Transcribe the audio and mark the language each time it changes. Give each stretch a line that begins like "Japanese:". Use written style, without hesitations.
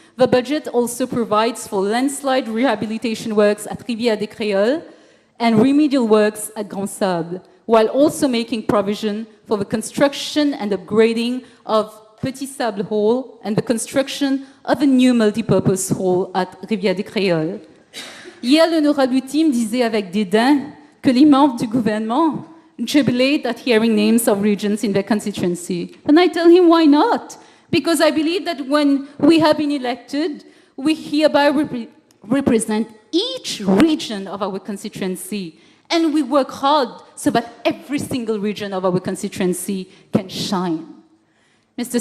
English: The budget also provides for landslide rehabilitation works at Rivière-des-Créoles and remedial works at Grand Sable, while also making provision for the construction and upgrading of Petit Sable Hall and the construction of a new multipurpose hall at Rivière-des-Créoles.
French: Hier, l'honorable Tim disait avec dédain que les membres du gouvernement
English: jubilate at hearing names of regions in their constituency. And I tell him, why not? Because I believe that when we have been elected, we hereby represent each region of our constituency. And we work hard so that every single region of our constituency can shine. Mr.